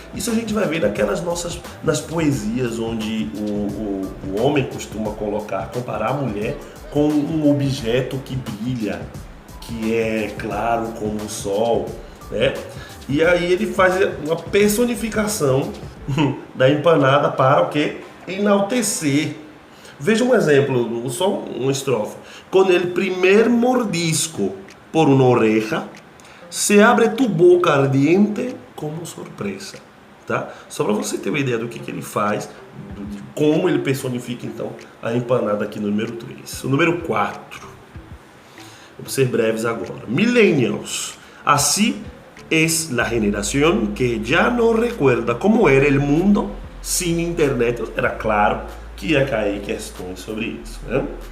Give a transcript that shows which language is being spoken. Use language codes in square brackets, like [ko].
[pt] Isso a gente vai ver nas poesias onde o homem costuma comparar a mulher com um objeto que brilha, que é claro como o sol, né? E aí ele faz uma personificação da empanada para o quê? Enaltecer. Veja um exemplo, só uma estrofe. [es] Con el primer mordisco por una oreja, se abre tu boca ardiente como surpresa. [pt] Tá? Só para você ter uma ideia do que ele faz, de como ele personifica então a empanada aqui no número 3. O número 4. Vamos ser breves agora. Millennials. [es] Así es la generación que ya no recuerda cómo era el mundo sin internet. [pt] Era claro que ia cair questões sobre isso, né?